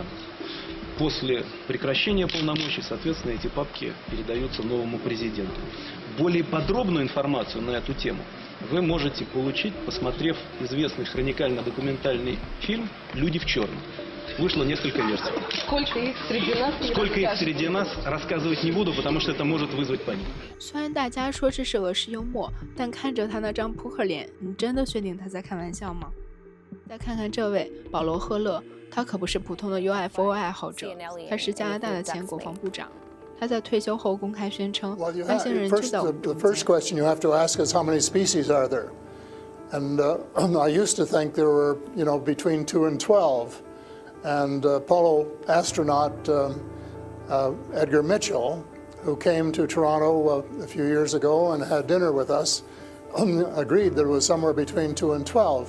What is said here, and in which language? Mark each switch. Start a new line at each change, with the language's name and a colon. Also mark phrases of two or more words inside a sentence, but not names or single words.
Russian: После прекращения полномочий, соответственно, эти папки передаются новому президенту. Более подробную информацию на эту тему вы можете получить, посмотрев известный хроникально-документальный фильм «Люди в черном». Вышло несколько версий. Сколько их среди нас? Сколько их среди нас, рассказывать не буду, потому что это может вызвать панику.
Chinese: 虽然大家说这是俄式幽默，但看着他那张扑克脸，你真的确定他在开玩笑吗？再看看这位保罗·赫勒，他可不是普通的 UFO 爱好者，他是加拿大的前国防部长。他在退休后公开宣称，外星人知道我们
English: The first question you have to ask is how many species are there? And I used to think there were, between 2 and 12. And Apollo astronaut Edgar Mitchell, who came to Toronto a few years ago and had dinner with us, agreed that it was somewhere between 2 and 12.